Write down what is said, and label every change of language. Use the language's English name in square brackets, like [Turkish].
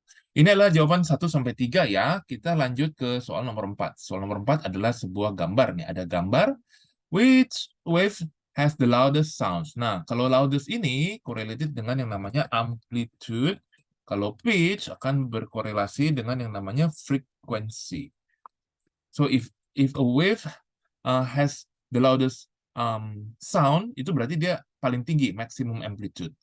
[Indonesian] Ini adalah jawaban 1 sampai 3 ya. Kita lanjut ke soal nomor 4. Soal nomor 4 adalah sebuah gambar nih. Ada gambar [English] which wave has the loudest sounds. [Indonesian] Nah, kalau loudest ini correlated dengan yang namanya amplitude. Kalau pitch akan berkorelasi dengan yang namanya frequency. [English] So if a wave has the loudest sound, [Indonesian] itu berarti dia paling tinggi, [English] maximum amplitude.